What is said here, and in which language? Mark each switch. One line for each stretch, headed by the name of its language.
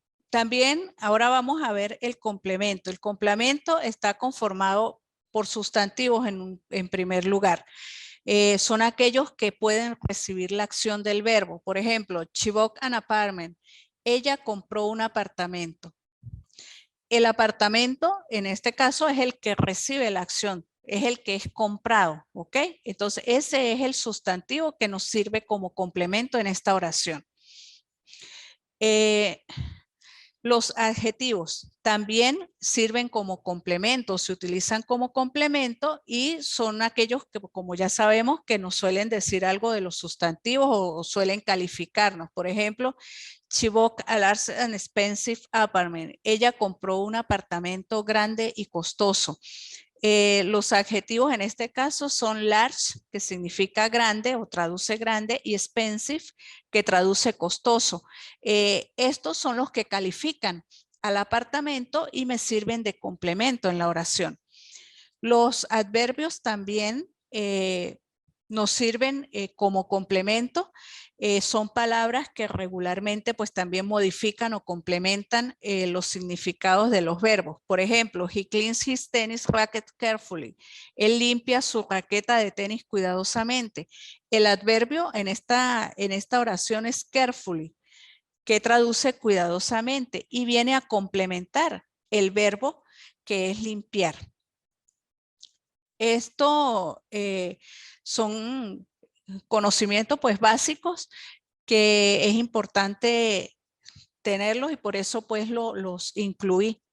Spanish: También ahora vamos a ver el complemento. El complemento está conformado por sustantivos en primer lugar. Son aquellos que pueden recibir la acción del verbo. Por ejemplo,
English: she bought an apartment.
Spanish: Ella compró un apartamento. El apartamento, en este caso, es el que recibe la acción, es el que es comprado, ¿ok? Entonces, ese es el sustantivo que nos sirve como complemento en esta oración. Los adjetivos también sirven como complemento, se utilizan como complemento y son aquellos que, como ya sabemos, que nos suelen decir algo de los sustantivos o suelen calificarnos. Por ejemplo,
English: she bought a large and expensive apartment.
Spanish: Ella compró un apartamento grande y costoso. Los adjetivos en este caso son large, que significa grande o traduce grande, y expensive, que traduce costoso. Estos son los que califican al apartamento y me sirven de complemento en la oración. Los adverbios también nos sirven como complemento. Son palabras que regularmente pues también modifican o complementan los significados de los verbos. Por ejemplo,
English: he cleans his tennis racket carefully.
Spanish: Él limpia su raqueta de tenis cuidadosamente. El adverbio en esta oración es carefully, que traduce cuidadosamente y viene a complementar el verbo que es limpiar. Esto son conocimientos pues básicos que es importante tenerlos y por eso pues los incluí